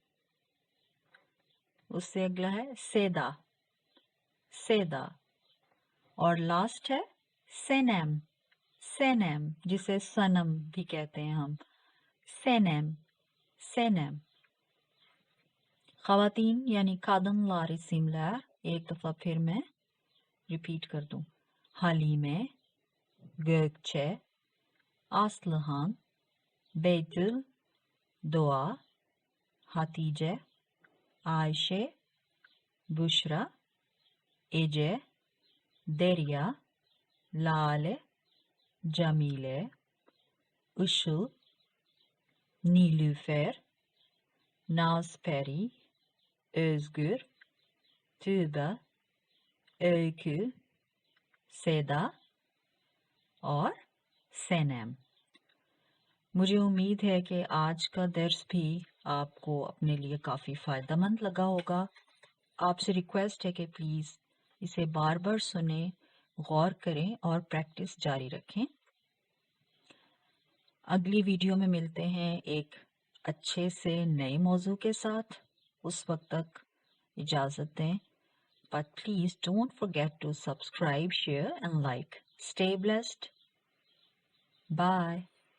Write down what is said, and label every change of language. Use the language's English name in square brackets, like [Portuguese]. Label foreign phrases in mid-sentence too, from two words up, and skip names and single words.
[Hindi] उससे अगला है सेदा, सेदा। और लास्ट है सेनेम, सेनेम जिसे सनम भी कहते हैं हम, सेनेम, सेनेम। खवातीन यानी [Turkish] kadınlar isimler, [Hindi] एक दफा फिर मैं रिपीट कर दूं। Halime, Gökçe, Aslıhan, Betül, Doğa, Hatice, Ayşe, Büşra, Ece, Derya, Lale, Camile, Işıl, Nilüfer, Nazperi, Özgür, Tüba, Öykü, Seda और सेनेम। मुझे उम्मीद है कि आज का दर्स भी आपको अपने लिए काफ़ी फ़ायदेमंद लगा होगा। आपसे रिक्वेस्ट है कि प्लीज़ इसे बार बार सुने, गौर करें और प्रैक्टिस जारी रखें। अगली वीडियो में मिलते हैं एक अच्छे से नए मौजू के साथ। उस वक्त तक इजाज़त दें, [English] but please don't forget to subscribe, share and like. Stay blessed. Bye.